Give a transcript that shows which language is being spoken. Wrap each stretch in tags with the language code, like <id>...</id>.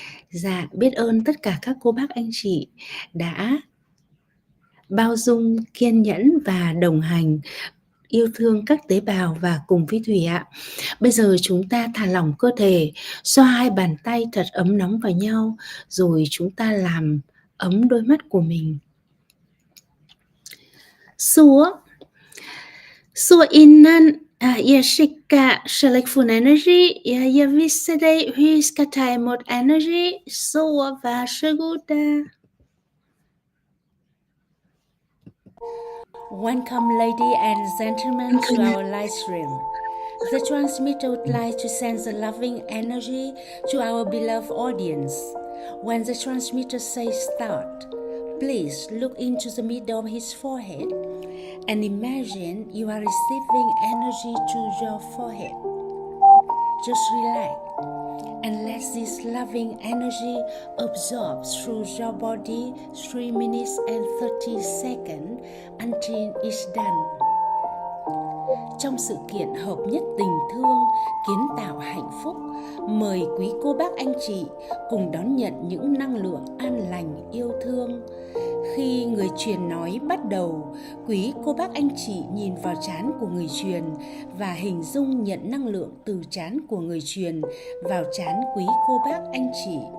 <vi>Dạ, biết ơn tất cả các cô bác anh chị đã bao dung, kiên nhẫn và đồng hành, yêu thương các tế bào và cùng với Thủy ạ. Bây giờ chúng ta thả lỏng cơ thể, xoa hai bàn tay thật ấm nóng vào nhau, rồi chúng ta làm ấm đôi mắt của mình.</vi> <sv>Så innan jag skickar kärleksfull energi, jag visar dig hur jag ska ta emot energi, så varsågoda.</sv> <en>Welcome, ladies and gentlemen, to our live stream. The transmitter would like to send the loving energy to our beloved audience. When the transmitter says start, please look into the middle of his forehead and imagine you are receiving energy to your forehead. Just relax and let this loving energy absorb through your body 3 minutes and 30 seconds until it's done.</en> <vi>Trong sự kiện hợp nhất tình thương, kiến tạo hạnh phúc, mời quý cô bác anh chị cùng đón nhận những năng lượng an lành yêu thương. Khi người truyền nói bắt đầu, quý cô bác anh chị nhìn vào trán của người truyền và hình dung nhận năng lượng từ trán của người truyền vào trán quý cô bác anh chị.</vi>